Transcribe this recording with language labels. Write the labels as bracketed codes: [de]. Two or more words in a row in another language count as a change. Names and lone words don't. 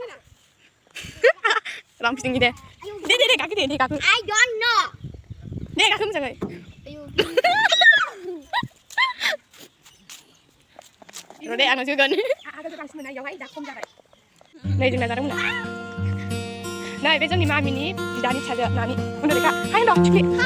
[brx] रां फिदिंनि दे गाखो दे गाखो [en] I don't know [brx] दे गाखो मोजाङै दे आंनाव जोगोन नै जोंना जादोंमोन नै बे जोंनि मामिनि बिदानि फिसाजो नानि उन्दै लेखा हाय दं थिख्लि